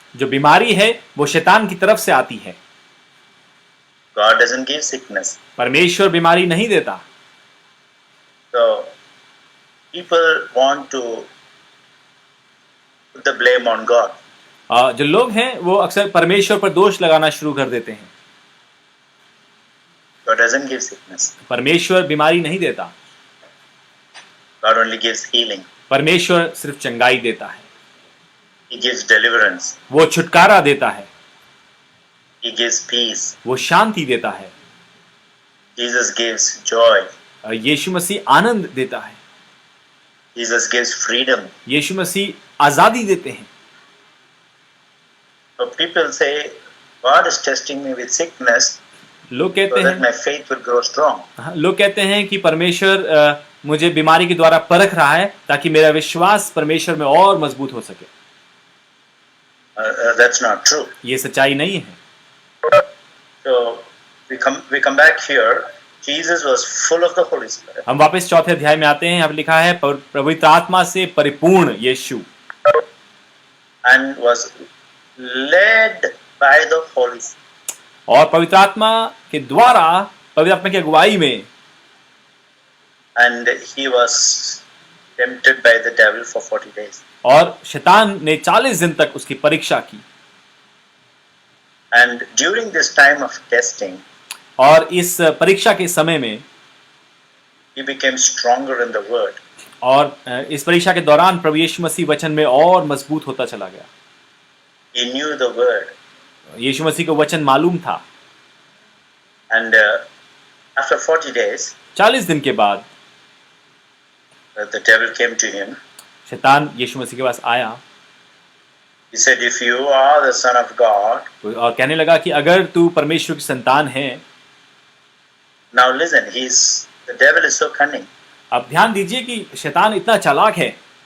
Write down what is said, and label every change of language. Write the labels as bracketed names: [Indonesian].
[Hindi] जो बीमारी है वो शैतान की तरफ से आती है। [English] God doesn't give sickness. [Hindi] परमेश्वर बीमारी नहीं देता। [English] So people want to put the blame on God. [Hindi] जो लोग हैं वो अक्सर परमेश्वर पर दोष लगाना शुरू कर देते हैं। [English] God doesn't give sickness. [Hindi] परमेश्वर बीमारी नहीं देता, [English] God only gives healing. [Hindi] परमेश्वर सिर्फ चंगाई देता है, [English] He gives deliverance. [Hindi] वो छुटकारा देता है, [English] He gives peace. [Hindi] वो शांति देता है। [English] Jesus gives joy. [Hindi] यीशु मसीह आनंद देता है, [English] Jesus gives freedom. [Hindi] यीशु मसीह आजादी देते हैं। [English] So people say, God is testing me with sickness [Hindi] लोग कहते [English] so that [Hindi] हैं, [English] my faith will grow strong. [Hindi] लोग कहते हैं कि परमेश्वर मुझे बीमारी के द्वारा परख रहा है ताकि मेरा विश्वास परमेश्वर में और मजबूत हो सके। [English] That's not true. [Hindi] ये सच्चाई नहीं है। [English] So we come back here. Jesus was full of the Holy Spirit. [Hindi] हम वापस चौथे अध्याय में आते हैं। यहाँ पे लिखा है पवित्र आत्मा से परिपूर्ण यीशु, [English] And was led by the Holy Spirit. [Hindi] और पवित्र आत्मा के द्वारा, पवित्र आत्मा की अगुवाई में, [English] And he was tempted by the devil for 40 days. [Hindi] और शैतान ने 40 दिन तक उसकी परीक्षा की। [English] And during this time of testing, [Hindi] और इस परीक्षा के समय में [English] he became stronger in the word. [Hindi] और इस परीक्षा के दौरान प्रभु यीशु मसीह वचन में और मजबूत होता चला गया। [English] He knew the word. [Hindi] यीशु मसीह को वचन मालूम था। [English] And after 40 days, [Hindi] 40 दिन के बाद [English] the devil came to him. [Hindi] शैतान यीशु मसीह के पास आया [English] He said, if you are the son of God, [Hindi] और कहने लगा कि अगर तू परमेश्वर की संतान है। [English] now listen, the devil is so cunning. [Hindi] अब ध्यान दीजिए कि शैतान इतना चालाक है।